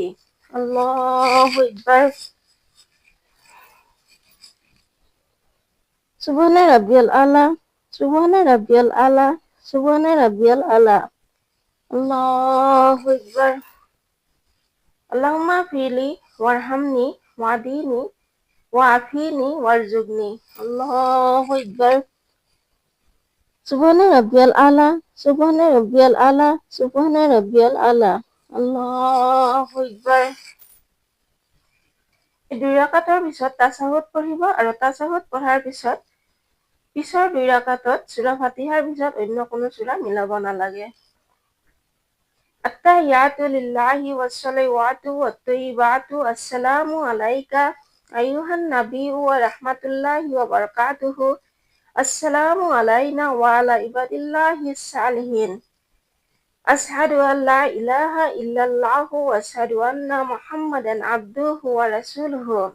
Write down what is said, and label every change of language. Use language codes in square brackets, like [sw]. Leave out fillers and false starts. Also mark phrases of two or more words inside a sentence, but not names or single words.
[ar] الله أكبر. سبحان ربي الأعلى سبحان ربي الأعلى سبحان ربي الأعلى. الله أكبر. اللهم اغفر لي وارحمني واهدني وعافني وارزقني. الله أكبر. سبحان ربي الأعلى سبحان ربي الأعلى سبحان ربي الأعلى. الله أكبر. [as] দুই ৰাকাতৰ পিছত তাছাহুদ পঢ়িব আৰু তাছাহুদ পঢ়াৰ পিছত পিছৰ দুই ৰাকাতত সূৰা ফাতিহাৰ পিছত অন্য কোনো সূৰা মিলাব নালাগে। [ar] التحيات لله والصلوات والطيبات السلام عليك أيها النبي ورحمة الله وبركاته السلام علينا وعلى عباد الله الصالحين أشهد أن لا إله إلا الله وأشهد أن محمدا عبده ورسوله.